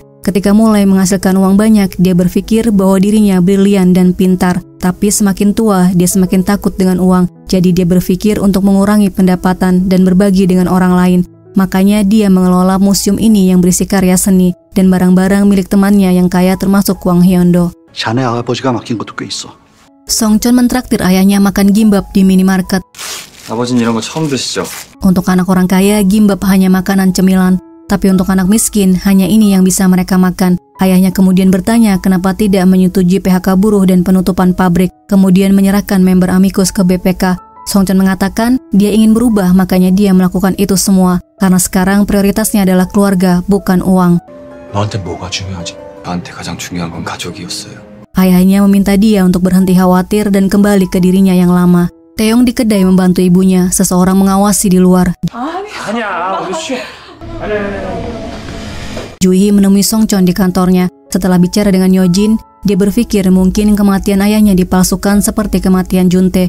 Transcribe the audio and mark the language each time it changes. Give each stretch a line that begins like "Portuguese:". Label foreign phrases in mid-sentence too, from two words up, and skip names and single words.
Indonesian: Ketika mulai menghasilkan uang banyak, dia berpikir bahwa dirinya brilian dan pintar. Tapi semakin tua, dia semakin takut dengan uang. Jadi dia berpikir untuk mengurangi pendapatan dan berbagi dengan orang lain. Makanya dia mengelola museum ini yang berisi karya seni dan barang-barang milik temannya yang kaya termasuk Hwang Hyeon-do.
Korean: 자네 아버지가 맡긴 것도 꽤 있어.
Indonesian: Song Chon mentraktir ayahnya makan gimbap di minimarket.
Korean: 아버지는 이런 거 처음 드시죠?
Indonesian: Untuk anak orang kaya, gimbap hanya makanan cemilan. Tapi untuk anak miskin, hanya ini yang bisa mereka makan. Ayahnya kemudian bertanya kenapa tidak menyetujui PHK buruh dan penutupan pabrik, kemudian menyerahkan member Amicus ke BPK. Song Chon mengatakan dia ingin berubah, makanya dia melakukan itu semua. Karena sekarang prioritasnya adalah keluarga, bukan uang.
Korean: 너한테 뭐가 중요하지? 나한테 가장 중요한 건 가족이었어요.
Indonesian: Ayahnya meminta dia untuk berhenti khawatir dan kembali ke dirinya yang lama. Taeyong di kedai membantu ibunya, seseorang mengawasi di luar. Ju-hee menemui Song Chon di kantornya. Setelah bicara dengan Yojin, dia berpikir mungkin kematian ayahnya dipalsukan seperti kematian Juntae.